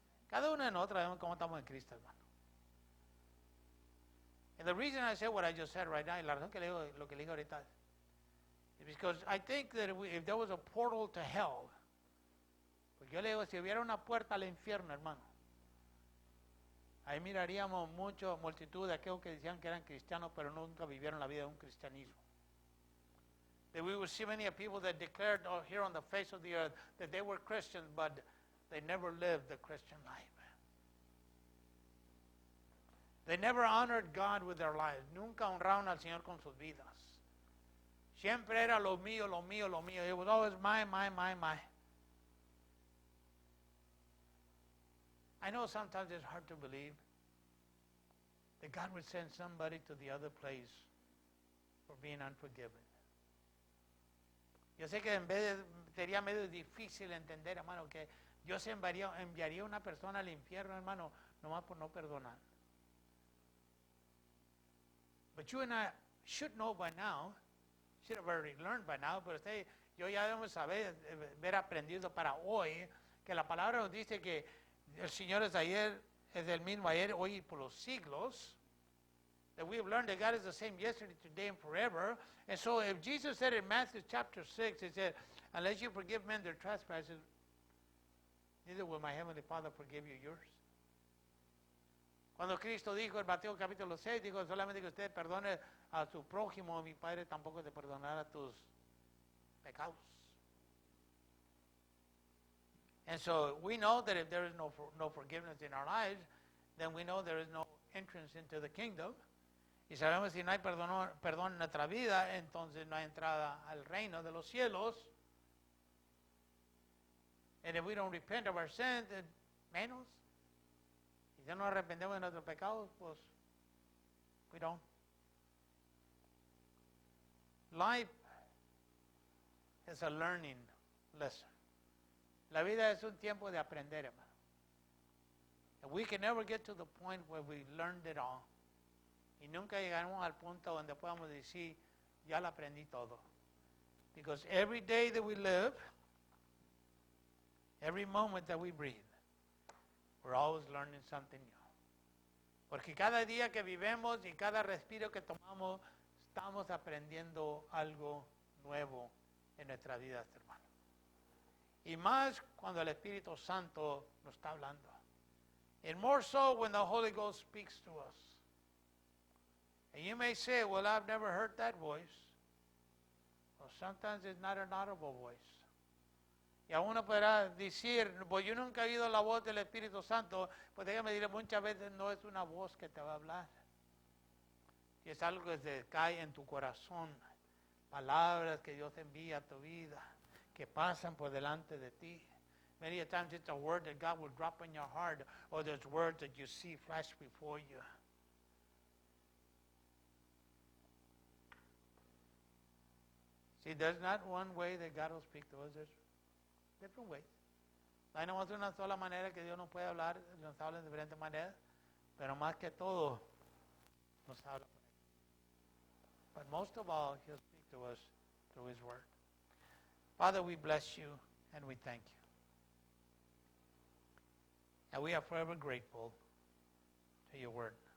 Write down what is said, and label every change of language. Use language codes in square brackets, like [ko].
[es] Cada uno de nosotros sabemos cómo estamos en Cristo, hermano. [en] And the reason I say what I just said right now, [es] y la razón que le digo lo que le digo ahorita, [en] is because I think that if there was a portal to hell, [es] porque Yo le digo, si hubiera una puerta al infierno, hermano, ahí miraríamos multitud de aquellos que decían que eran cristianos, pero nunca vivieron la vida de un cristianismo. [en] That we would see many people that declared here on the face of the earth that they were Christians, but they never lived the Christian life. They never honored God with their lives. [es] Nunca honraron al Señor con sus vidas. Siempre era lo mío, lo mío, lo mío. [en] It was always my. I know sometimes it's hard to believe that God would send somebody to the other place for being unforgiven. [es] Yo sé que sería medio difícil entender, hermano, que Dios enviaría a una persona al infierno, hermano, nomás por no perdonar. [en] But you and I should know by now, [es] should have already learned by now, pero yo ya debemos haber aprendido para hoy, que la palabra nos dice que el Señor es el mismo ayer, hoy y por los siglos. [en] That we have learned that God is the same yesterday, today, and forever. And so if Jesus said in Matthew chapter 6, he said, unless you forgive men their trespasses, neither will my heavenly Father forgive you yours. [es] Cuando Cristo dijo en Mateo capítulo 6, dijo solamente que usted perdone a su prójimo, mi Padre tampoco te perdonará tus pecados. [en] And so we know that if there is no forgiveness in our lives, then we know there is no entrance into the kingdom. [es] Y sabemos si no hay perdón en nuestra vida, entonces no hay entrada al reino de los cielos. [en] And if we don't repent of our sins, [es] menos. Si ya no arrepentemos de nuestros pecados, pues [en] we don't. Life is a learning lesson. [es] La vida es un tiempo de aprender, hermano. [en] And we can never get to the point where we learned it all. [es] Y nunca llegamos al punto donde podamos decir, ya lo aprendí todo. [en] Because every day that we live, every moment that we breathe, we're always learning something new. [es] Porque cada día que vivimos y cada respiro que tomamos, estamos aprendiendo algo nuevo en nuestra vida, hermano. Y más cuando el Espíritu Santo nos está hablando. [en] And more so when the Holy Ghost speaks to us. And you may say, well, I've never heard that voice. Well, sometimes it's not an audible voice. [es] Y a uno podrá decir, pues yo nunca he oído la voz del Espíritu Santo, pues déjame decirle, muchas veces no es una voz que te va a hablar. Y es algo que te cae en tu corazón. Palabras que Dios envía a tu vida, que pasan por delante de ti. [en] Many a times it's a word that God will drop in your heart, or there's words that you see flash before you. See, there's not one way that God will speak to us. There's different ways. [es] No hay nomás una sola manera que Dios nos puede hablar, nos habla de diferentes maneras, pero más que todo, nos habla. [en] But most of all, He'll speak to us through His Word. Father, we bless You and we thank You. And we are forever grateful to Your Word.